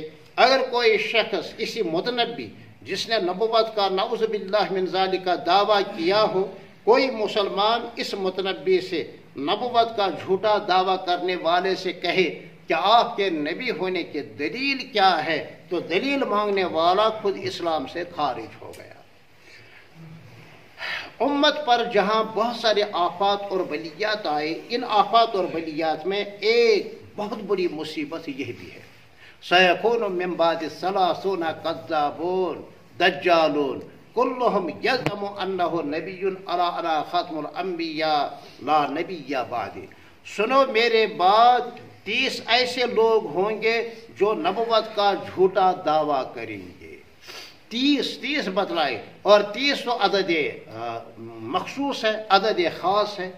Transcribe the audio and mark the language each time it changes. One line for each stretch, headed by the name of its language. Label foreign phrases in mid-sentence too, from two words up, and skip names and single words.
Urdu: اگر کوئی شخص کسی متنبی جس نے نبوت کا
Arabic: نعوذ باللہ من ذالک
Urdu: کا دعویٰ کیا ہو، کوئی مسلمان اس متنبی سے نبوت کا جھوٹا دعویٰ کرنے والے سے کہے کہ آپ کے نبی ہونے کی دلیل کیا ہے، تو دلیل مانگنے والا خود اسلام سے خارج ہو گیا. امت پر جہاں بہت سارے آفات اور بلیات آئے، ان آفات اور بلیات میں ایک بہت بڑی مصیبت یہ بھی ہے.
Arabic: سیکون من بعد ثلاثون کذابون دجالون کلہم یزعم انہ نبی الا ختم الانبیاء لا نبی بعد.
Urdu: سنو میرے بعد 30 ایسے لوگ ہوں گے جو نبوت کا جھوٹا دعویٰ کریں گے. 30 بتلائے، اور 30 تو عدد مخصوص ہے، عدد خاص ہے.